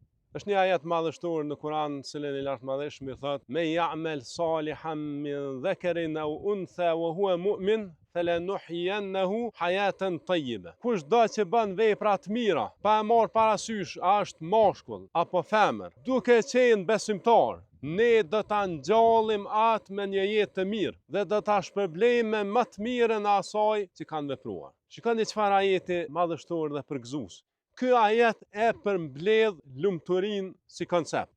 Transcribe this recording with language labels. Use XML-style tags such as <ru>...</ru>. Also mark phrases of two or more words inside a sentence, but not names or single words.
<sq>Është një ajet madhështor në Kur'an, cilën i lartë madhëshmi thot:</sq> <ar>"من يعمل صالحا من ذكر أو أنثى وهو مؤمن فلنحيينه حياة طيبة."</ar> <sq>Kush do që bën vepra të mira, pa e marrë parasysh a është mashkull apo femër, duke qenë besimtar, ne do ta ngjallim atë me një jetë të mirë dhe do ta shpërblejmë me më të mirën e asaj që kanë vepruar. Shikoni çfarë ajeti madhështor dhe përgëzues. Ky ajet e përmbledh lumturinë si koncept.</sq>